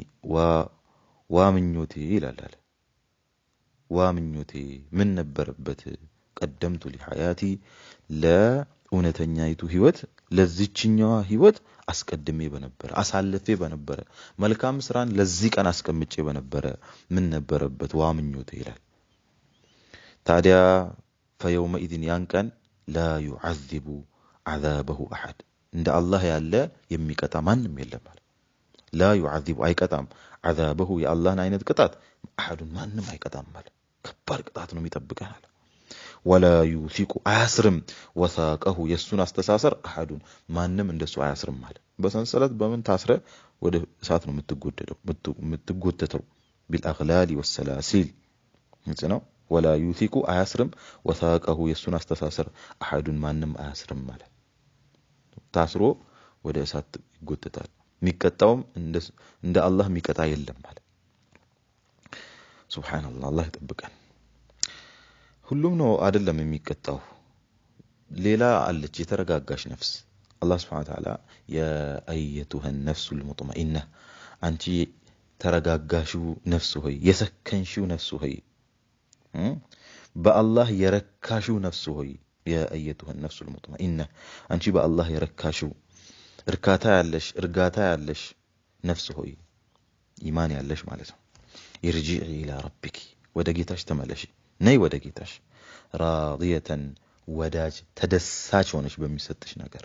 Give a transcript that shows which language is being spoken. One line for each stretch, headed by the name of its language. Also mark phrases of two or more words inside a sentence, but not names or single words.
Amharic: ዋምኞቴ ይላል አለ ዋምኞቴ ምን ነበርበት ቀደምቱ ለሐያቲ ለኡነተኛይቱ ህይወት ለዚህኛዋ ህይወት አስቀድሜ በነበረ አሳልፌ በነበረ መልካም ስራን ለዚህ ቀን አስቀምጬ በነበረ ምን ነበርበት ዋምኞቴ ይላል። ታዲያ فيومئذ ያን ቀን
Arabic: لا يعذب عذابه احد
Amharic: እንደ አላህ ያለ የሚቀጣ ማንም የለም ማለት لا يعذب አይቀጣም عذابه የአላህን አይነት ቅጣት احد ማንም አይቀጣም ማለት ከባድ ቅጣት ነው የሚጠብቀን አለ።
Arabic: ولا يوثق
Amharic: አያስርም وثاقه የሱን አስተሳሰር አሐዱን ማንም እንደሱ አያስርም ማለት በሰንሰለት በምን ታስረ ወደ እሳት ነው የምትጎተተው
Arabic: بالأغلال والسلاسل
Amharic: ነው
Arabic: ولا يوثق
Amharic: አያስርም وثاقه የሱን አስተሳሰር አሐዱን ማንም አያስርም ማለት ታስሮ ወደ እሳት ይጎተታል የሚቀጣውም እንደ አላህ የሚቀጣ የለም ማለት ሱብሃንአላህ አላህ ይጠብቀን ሁሉም ነው አይደለም የሚቀጣው ሌላ አለች የተረጋጋሽ ነፍስ አላህ
Arabic: سبحانه وتعالى يا أيتها النفس المطمئنة
Amharic: አንቺ ተረጋጋሽው ነፍስ ሆይ የሰከንሽው ነፍስ ሆይ በአላህ የረካሽው ነፍስ ሆይ
Arabic: يا أيتها النفس المطمئنة
Amharic: አንቺ በአላህ የረካሽው እርጋታ ያለሽ ነፍስ ሆይ ኢማን ያለሽ ማለት ነው
Arabic: ارجعي إلى ربك
Amharic: ወደ ጌታሽ ተመለሺ ነይ ወደ ጌታሽ ራዲየተን ወዳጅ ተደሳች ሆነሽ በሚሰጥሽ ነገር